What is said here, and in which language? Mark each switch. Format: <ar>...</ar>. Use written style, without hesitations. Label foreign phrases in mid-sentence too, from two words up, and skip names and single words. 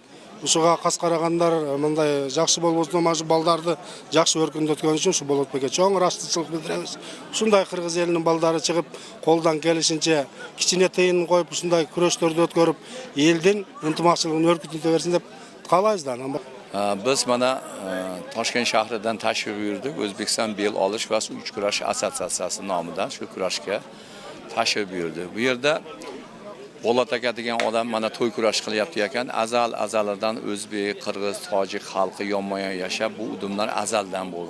<ky>Ушуга кас карагандар мындай жакшы болбосун, мына балдарды жакшы өркүндөткөн үчүн ушу Полотбекке чоң ыраазычылык билдиребиз. Ушундай кыргыз элинин балдары чыгып, колдон келишинче кичине тыйын коюп, ушундай күрөштөрдү өткөрүп, элдин ынтымакчылыгын өркүндөтө берсин деп каалайбыз да.</ky> <uz>Biz mana Toshkent shahridan tashrif buyurdik. O'zbekiston bel olish va uch kurash assotsiatsiyasi nomidan shu kurashga tashrif buyurdik. Bu yerda Po'lat aka degan odam mana to'y kurash qilyapti ekan. Azallardan o'zbek, qirg'iz, tojik xalqi yonma-yon yashab, bu udumlar azaldan bo'lgan.</uz>